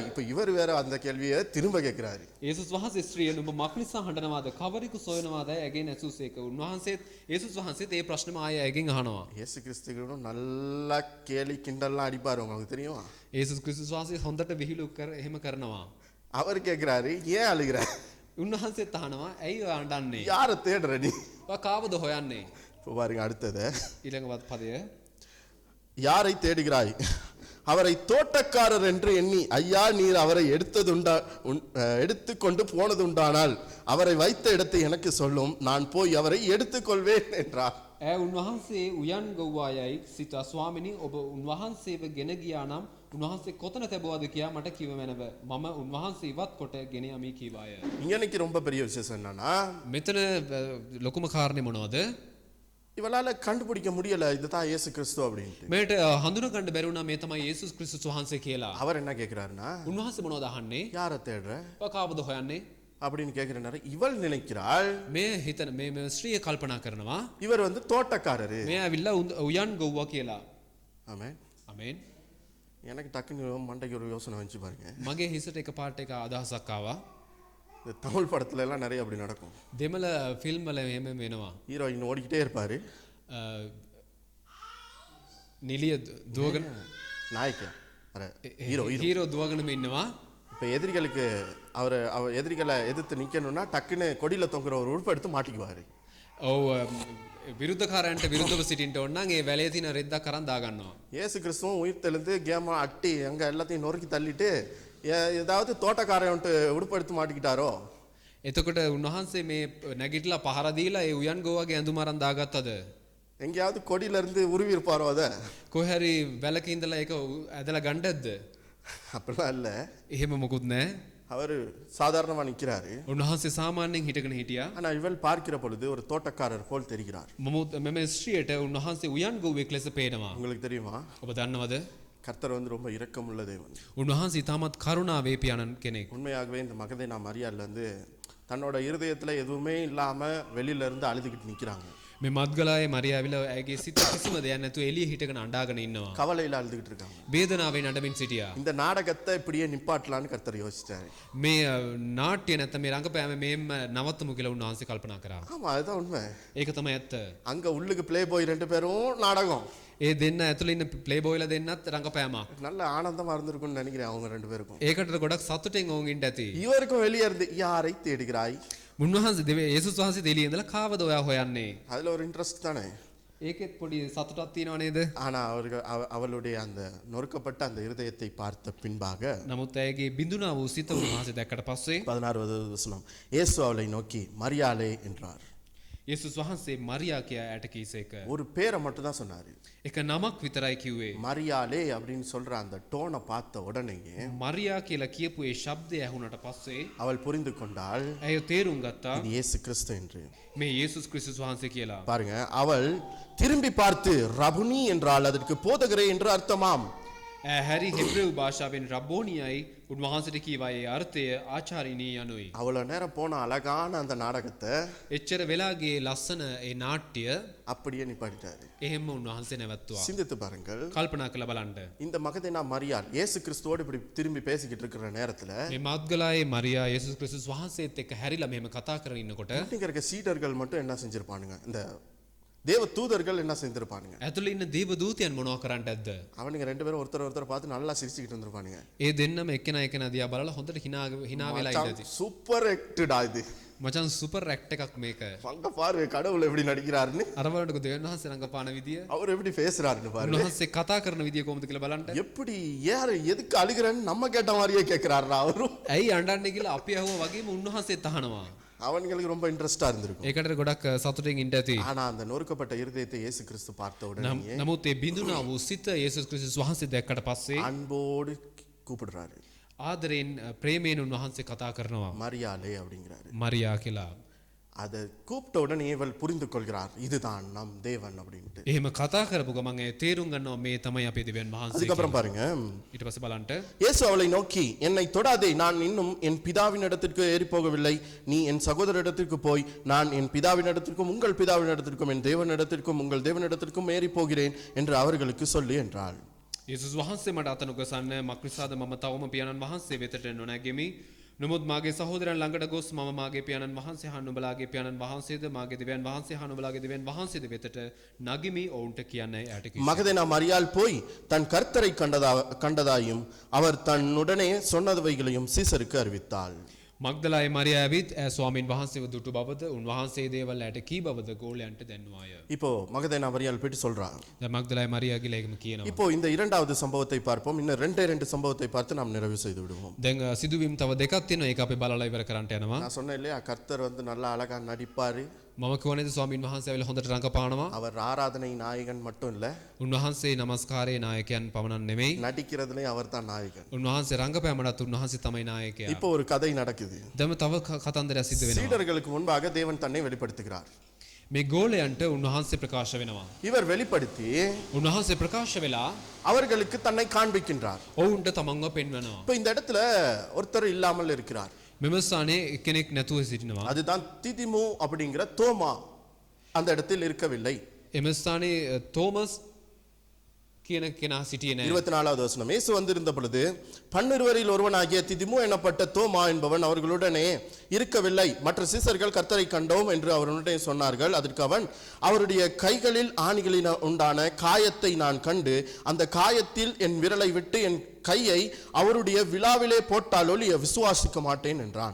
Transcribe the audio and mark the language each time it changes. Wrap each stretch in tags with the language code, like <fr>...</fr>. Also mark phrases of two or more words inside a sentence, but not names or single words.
<ta>இப்ப இவர் வேற அந்த கேள்வியை திரும்ப கேட்கிறாரு.</ta> <si>යේසුස් වහන්සේ ස්ත්‍රිය නුඹ මක් නිසා හඬනවාද, කවරෙකු සොයනවාද ඇගෙන් ඇසුසේක. උන්වහන්සේත් යේසුස් වහන්සේත් මේ ප්‍රශ්නම ආයෙ ඇගෙන් අහනවා.</si> <ta>இயேசு கிறிஸ்துவும் நல்லா கேலி கிண்டல்லாம் அடிப்பாரு, உங்களுக்கு தெரியுமா?</ta> <si>යේසුස් ක්‍රිස්තුස් වහන්සේ හොඳට විහිළු එහෙම කරනවා.</si> <ta>அவர் கேட்கிறாரு ஏன் அழுகிற,</ta> <si>උන්වහන්සේත් අහනවා ඇයි ඔයා අඬන්නේ?</si> <ta>யாரை தேடுற நீ?</ta> <si>ඔයා කාවද හොයන්නේ?</si> <ta>இப்போ பாருங்க அடுத்தது,</ta> <si>ඊළඟ පදය</si> <ta>யாரை தேடுகிறாய்? அவரை தோட்டக்காரர் என்று எண்ணி ஐயா நீர் அவரை எடுத்துக்கொண்டு போனதுண்டானால் அவரை வைத்த இடத்தை எனக்கு சொல்லும், நான் போய் அவரை எடுத்துக்கொள்வேன் என்றார்.</ta> <si>උන්වහන්සේ උයන් ගොව්වායයි සිතා ස්වාමිනී ඔබ උන්වහන්සේව ගෙන ගියා නම් උන්වහන්සේ කොතන තැබුවාද කියා මට කිව මැනව. මම උන්වහන්සේ ඉවත් කොට ගෙන යමි කීවාය.</si> <ta>இன்னைக்கு ரொம்ப பெரிய விசேஷம் என்னன்னா,</ta> <si>මෙතන ලොකුම කාරණේ මොනවද?</si> <ta>இவளால கண்டுபிடிக்க முடியல இதுதான் இயேசு கிறிஸ்து அப்படின்ட்டு.</ta> <si>මේට හඳුනා ගන්න බැරි වුණා මේ තමයි යේසුස් ක්‍රිස්තුස් වහන්සේ කියලා.</si> <ta>அவர் என்ன கேக்குறாருன்னா,</ta> <si>උන්වහන්සේ මොනවද අහන්නේ?</si> <ta>யாரை தேடுற</ta> <si>ඔයා කාවද හොයන්නේ?</si> <ta>அப்படின்னு கேக்குற நேரம் இவள் நினைக்கிறாள்</ta> <si>මේ හිතන මේ ස්ත්‍රිය කල්පනා කරනවා</si> <ta>இவர் தோட்டக்காரரு.</ta> <si>මේ ඇවිල්ලා උයන් ගොව්වා කියලා.</si> <ta>ஆமென்.</ta> <si>ආමෙන්.</si> <ta>எனக்கு டக்குன்னு மண்டைக்கு ஒரு யோசனை வந்துச்சு பாருங்க.</ta> <si>මගේ හිසට එක පාට එක අදහසක් ආවා.</si> <ta>இந்த தமிழ் படத்துல எல்லாம் நிறைய அப்படி நடக்கும்.</ta> <si>දෙමළ ෆිල්ම් වල එහෙම වෙනවා.</si> <ta>ஹீரோயின் ஓடிக்கிட்டே இருப்பாரு,</ta> <si>නිලිය දුවගෙන நாயකයා අර ஹீரோ හීරෝ දුවගෙනම ඉන්නවා.</si> <ta>இப்ப எதிரிகளுக்கு அவர் எதிரிகளை எதிர்த்து நிக்கணும்னா டக்குன்னு கொடியில தொங்குற ஒரு உறுப்பு எடுத்து மாட்டிக்குவாரு.</ta> <si>ඔව් විරුද්ධකාරයන්ට විරුද්ධව සිටින්න ඕන නම් ඒ වැලේ තියෙන රෙද්දක් අරන් දාගන්නවා.</si> <ta>இயேசு கிறிஸ்துவும் உயிர் தெழுந்து கேமா அட்டி அங்க எல்லாத்தையும் நொறுக்கி தள்ளிட்டு ஏதாவது தோட்டக்காரன்ட்டு உடுப்பு எடுத்து மாட்டிக்கிட்டாரோ?</ta> <si>එතකොට උන්වහන්සේ මේ නැගිටලා පහර දීලා ඒ උයන් ගෝවාගේ ඇඳුම අරන් දාගත්තද?</si> <ta>எங்கேயாவது கொடியில இருந்து உருவி இருப்பாரோ அத?</ta> <si>කොහේ හරි වැලක ඉඳලා ඒක ඇදලා ගන්නදද?</si> <ta>அப்படிலாம் இல்ல.</ta> <si>එහෙම මොකුත් නැහැ.</si> <ta>அவர் சாதாரணமா நிக்கிறாரு.</ta> <si>උන්වහන්සේ සාමාන්‍යයෙන් හිටගෙන හිටියා.</si> <ta>ஆனா இவள் பார்க்கிற பொழுது ஒரு தோட்டக்காரர் போல் தெரிகிறார்.</ta> <si>මෙම ස්ත්‍රියට උන්වහන්සේ උයන් ගෝවෙක් ලෙස පේනවා.</si> <ta>உங்களுக்கு தெரியுமா?</ta> <si>ඔබ දන්නවද?</si> <ta>கர்த்தர் ரொம்ப இரக்கமுள்ள தேவன்.</ta> <si>උන්වහන්සේ තාමත් කරුණාවේ පියාණන් කෙනෙක්.</si> <ta>உண்மையாகவே இந்த மகதேனா மரியாள் தன்னோட இருதயத்துல எதுவுமே இல்லாம வெளியில இருந்து அழுதுகிட்டு நிக்கிறாங்க.</ta> <si>මේ මත්ගලායේ මරියාවිලා ඇගේ සිත කිසිම දෙයක් නැතුව එළිය හිටගෙන අඬාගෙන ඉන්නවා.</si> <ta>கவலையில அழுதுகிட்டு இருக்காங்க.</ta> <si>වේදනාවෙන් අඬමින් සිටියා.</si> <ta>இந்த நாடகத்தை இப்படியே நிப்பாட்டலான்னு கர்த்தர் யோசிச்சாரு.</ta> <si>මේ නාට්‍ය නැත්නම් මේ රංගපෑම මේම නවත්තමු කියලා උන්වහන්සේ කල්පනා කරා.</si> <ta>ஆமா அதுதான் உண்மை.</ta> <si>ඒක තමයි ඇත්ත.</si> <ta>அங்க உள்ளுக்கு</ta> <en>play boy</en> <ta>ரெண்டு பேரும் நாடகம்.</ta> <si>ඒ දෙන්න ඇතුළේ ඉන්න</si> <en>play boys</en> <si>දෙන්නත් රංගපෑමක්.</si> <ta>நல்ல ஆனந்தமா இருந்திருக்கும்னு நினைக்கிறேன் அவங்க ரெண்டு பேருக்கும்.</ta> <si>ඒකට ගොඩක් සතුටින් ඕන් ඉන්න ඇති.</si> <ta>இவருக்கும் வெளியே இருந்து யாரை தேடுகிறாய்?</ta> <si>උන්වහන්සේ යේසුස් වහන්සේ දෙලිය ඉඳලා කාවද ඔයා හොයන්නේ?</si> <ta>அதுல ஒரு இன்ட்ரெஸ்ட் தானே.</ta> <si>ඒකෙත් පොඩි සතුටක් තියෙනව නේද?</si> <ta>ஆனா அவளுடைய அந்த நொறுக்கப்பட்ட அந்த இருதயத்தை பார்த்த பின்பாக</ta> <si>නමුත් ඇයගේ බිඳුනා වූ සිත උන්වහන්සේ දැක්කට පස්සේ</si> <ta>16வது வசனம், இயேசு அவளை நோக்கி மரியாளே என்றார்.</ta> <si>යේසුස් වහන්සේ මරියා කියා ඇයට කීසේක.</si> <ta>ஒரு பேரை மட்டும் தான் சொன்னாரு.</ta> <si>එක නමක් විතරයි කිව්වේ.</si> <ta>மரியாளே அப்படின்னு சொல்ற அந்த டோனை பார்த்த உடனேயே</ta> <si>මරියා කියලා කියපු ඒ ශබ්දය ඇහුණට පස්සේ</si> <ta>அவள் புரிந்து கொண்டாள்</ta> <si>ඇය තේරුම් ගත්තා</si> <ta>இது இயேசு கிறிஸ்து என்று.</ta> <si>මේ යේසුස් ක්‍රිස්තුස් වහන්සේ කියලා.</si> <ta>பாருங்க, அவள் திரும்பி பார்த்து ரபுனி என்றால் அதற்கு போதகரே என்று அர்த்தமாம்.</ta> <si>හැරි හෙබ්‍රෙව් භාෂාවෙන් රබ්බෝනියයි උන්වහන්සේට කීවා ඒ අර්ථය ආචාර්යනී යනුයි.</si> <ta>அவ்வளவு நேரம் போன அழகான அந்த நாடகத்தை</ta> <si>එච්චර වෙලාගේ ලස්සන ඒ නාට්‍ය</si> <ta>அப்படியே நிப்பாட்டிட்டாரு.</ta> <si>එහෙම උන්වහන්සේ නැවැත්තුවා.</si> <ta>சிந்தித்து பாருங்கள்,</ta> <si>කල්පනා කරලා බලන්න.</si> <ta>இந்த மகதேனா மரியாள் இயேசு கிறிஸ்துவோடு இப்படி திரும்பி பேசிக்கிட்டு இருக்கிற நேரத்துல</ta> <si>මේ මත්ගලායේ මරියා යේසුස් ක්‍රිස්තුස් වහන්සේත් එක්ක හැරිලා මෙහෙම කතා කරගෙන ඉන්නකොට</si> <ta>இங்க இருக்க சீடர்கள் மட்டும் என்ன செஞ்சிருப்பானுங்க, இந்த தேவ தூதர்கள் என்ன செஞ்சிருப்பானுங்க,</ta> <si>ඇතුළේ ඉන්න දේව දූතයන් මොනවා කරන්නට ඇද්ද?</si> <ta>அவனுங்க ரெண்டு பேரும் ஒருத்தர் பார்த்து நல்லா சிரிச்சுக்கிட்டு இருந்திருப்பானுங்க.</ta> <si>ඒ දෙන්නම එක්කෙනා එක්කෙනා දිහා බලලා හොඳට hina වෙලා ඉඳදී.</si> <en>super act</en> <ta>இது,</ta> <si>මචං</si> <en>super act</en> <si>එකක් මේක.</si> <ta>அங்க பாரு கடவுள் எப்படி நடிக்கிறாருன்னு,</ta> <si>අර බලන්නකො දෙවියන් වහන්සේ රංගපාන විදිය.</si> <ta>அவர் எப்படி பேசுறாருன்னு பாரு,</ta> <si>උන්වහන්සේ කතා කරන විදිය කොහොමද කියලා බලන්න.</si> <ta>எப்படி யார் எதுக்கு அழுகிறன்னு நம்ம கேட்ட மாதிரியே கேட்கிறாருடா அவரும்.</ta> <si>ඇයි අඬන්නේ කියලා අපි අහුවා වගේම උන්වහන්සේත් අහනවා.</si> <ta>அவங்களுக்கு ரொம்ப இன்ட்ரெஸ்டா இருந்திருக்கும்.</ta> <si>ඒකට ගොඩක් සතුටින් ඉන්න ඇති.</si> <ta>ஆனா அந்த நொறுக்கப்பட்ட இருதயத்தை இயேசு கிறிஸ்து பார்த்த உடனே</ta> <si>නමුත් ඒ බිඳුනා වූ සිත යේසුස් ක්‍රිස්තුස් වහන්සේ දැක්කට පස්සේ</si> <ta>அன்போடு கூப்பிடுறாரு,</ta> <si>ආදරෙන් ප්‍රේමයෙන් උන්වහන්සේ කතා කරනවා.</si> <ta>மரியாளே அப்படிங்கிறாரு.</ta> <si>මරියා කියලා.</si> <ta>அதை கூப்பிட்ட உடனே இவள் புரிந்து கொள்கிறார், இதுதான் நம் தேவன் அப்படின்ட்டு.</ta> <si>එහෙම කතා කරපු ගමන් ඒ තේරුම් ගන්නවා මේ තමයි අපේ දෙවියන් වහන්සේ.</si> <ta>அதுக்கப்புறம் பாருங்க,</ta> <si>ඊට පස්සේ බලන්න</si> <ta>இயேசு அவளை நோக்கி, என்னை தொடாதே, நான் இன்னும் என் பிதாவின் இடத்திற்கு ஏறி போகவில்லை. நீ என் சகோதரரிடத்திற்கு போய், நான் என் பிதாவின் இடத்திற்கும் உங்கள் பிதாவின் இடத்திற்கும் என் தேவனிடத்திற்கும் உங்கள் தேவனிடத்திற்கும் ஏறி போகிறேன் என்று அவர்களுக்கு சொல்லி என்றாள்.</ta> <si>යේසුස් වහන්සේ මට අත නොගසන්න, මක්නිසාද මම තවම පියාණන් වහන්සේ වෙතට නොනැගෙමි. නමුත් මාගේ සහෝදරයන් ළඟට ගොස් මම මාගේ පියාණන් වහන්සේ හා නුඹලාගේ පියාණන් වහන්සේද මාගේ දෙවියන් වහන්සේ හා නුඹලාගේ දෙවියන් වහන්සේද වෙතට නගිමි ඔවුන්ට කියන්නයි යාට කිව්වා.</si> <ta>மகதேனா மரியாள் போய் தன் கர்த்தரை கண்டதாயும் அவர் தன்னுடனே சொன்னவைகளையும் சீசருக்கு அறிவித்தாள்.</ta> <si>මග්දලායේ මරියා ඇවිත් ස්වාමීන් වහන්සේව දුටු බවද උන්වහන්සේ දේවල් ඇට කී බවද ගෝලයන්ට දැන්වාය.</si> <ta>இப்போ மகதேனா மரியாள் போயிட்டு சொல்றா.</ta> <si>දැන් මග්දලායේ මරියා ගිහලා ඒකම කියනවා.</si> <ta>இப்போ இந்த இரண்டாவது சம்பவத்தை பார்ப்போம். இன்னும் ரெண்டு சம்பவத்தை பார்த்து நாம் நிறைவு செய்து விடுவோம்.</ta> <si>දැන් සිදුවීම් තව දෙකක් තියෙනවා. ඒක අපි බලලා ඉවර කරන්න යනවා.</si> <ta>நான் சொன்னேன் இல்லையா, கர்த்தர் வந்து நல்லா அழகா நடிப்பாரு.</ta> <si>මම කියවනේද ස්වාමීන් වහන්සේ ඇවිල්ලා හොඳට රඟපානවා.</si> <ta>அவர் ஆராதனை நாயகன் மட்டும் இல்ல,</ta> <si>උන්වහන්සේ නමස්කාරයේ නායකයන් පමණක් නෙමෙයි.</si> <ta>நடிக்கிறதுலயும் அவர் தான் நாயகன்.</ta> <si>උන්වහන්සේ රංගපෑමටත් උන්වහන්සේ තමයි නායකයා.</si> <ta>இப்போ ஒரு கதை நடக்குது.</ta> <si>දැන් තව කතන්දරයක් සිද්ධ වෙනවා.</si> <ta>சீடர்களுக்கு முன்பாக தேவன் தன்னை வெளிப்படுத்துகிறார்.</ta> <si>මේ ගෝලයන්ට උන්වහන්සේ ප්‍රකාශ වෙනවා.</si> <ta>இவர் வெளிப்படுத்தி</ta> <si>උන්වහන්සේ ප්‍රකාශ වෙලා</si> <ta>அவர்களுக்கு தன்னை காண்பிக்கின்றார்.</ta> <si>ඔවුන්ට තමන්ව පෙන්වනවා.</si> <ta>இப்போ இந்த இடத்துல ஒருத்தர் இல்லாமல் இருக்கிறார்.</ta> <si>මෙම ස්ථානයේ එක්කෙනෙක් නැතුව සිටිනවා.</si> <ta>அதுதான் திதிமு அப்படிங்கிற தோமா அந்த இடத்தில் இருக்கவில்லை.</ta> <si>එම ස්ථානයේ තෝමස් කියන කෙනා සිටියේ නැහැ.</si> <ta>24வது வசனம், இயேசு வந்திருந்த பொழுது 12 ஒருவனாகிய திதிமு எனப்பட்ட தோமா என்பவன் அவர்களுடனே இருக்கவில்லை. மற்ற சீசர்கள் கர்த்தரை கண்டோம் என்று அவருடனே சொன்னார்கள். அதற்கு அவன், அவருடைய கைகளில் ஆணிகளில் உண்டான காயத்தை நான் கண்டு அந்த காயத்தில் என் விரலை விட்டு என் கையை அவருடைய விலாவிலே போட்டால் ஒழிய விசுவாசிக்க மாட்டேன் என்றான்.</ta>